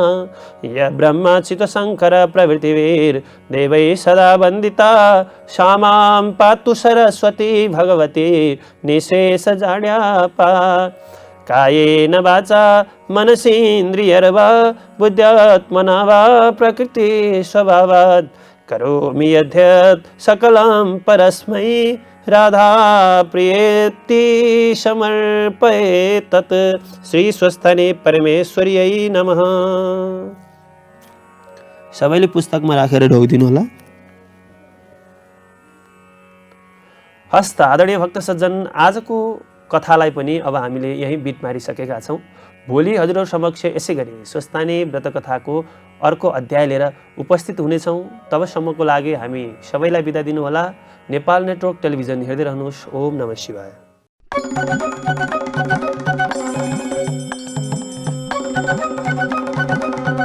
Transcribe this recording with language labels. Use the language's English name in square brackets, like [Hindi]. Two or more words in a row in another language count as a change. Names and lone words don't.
[Sanskrit] या ब्रह्माच्युत शंकर प्रभृतिर्देवैः सदा वन्दिता सा मां पातु सरस्वती भगवती निःशेषजाड्यापा कायेन वाचा मनसेन्द्रियर्वा बुद्ध्यात्मना वा प्रकृति स्वभावात् करोमि यद्यत् सकलं परस्मै राधा प्रियेति समर्पये तत् श्री स्वस्थानी परमेश्वर्यै नमः। [Nepali] सबैले पुस्तकमा राखेर ढोगिदिनु होला। हस्त आदरणीय भक्त सज्जन, आजको कथालाई पनि अब हामीले यही बिट मारिसकेका छौँ। भोलि हजुरहरू समक्ष यसै गरी स्वस्थानी व्रतकथाको अर्को अध्याय लिएर उपस्थित हुनेछौँ। तबसम्मको लागि हामी सबैलाई बिदा दिनुहोला। नेपाल नेटवर्क टेलिभिजन हेर्दै रहनुहोस्। [Sanskrit] ओम नमः शिवाय।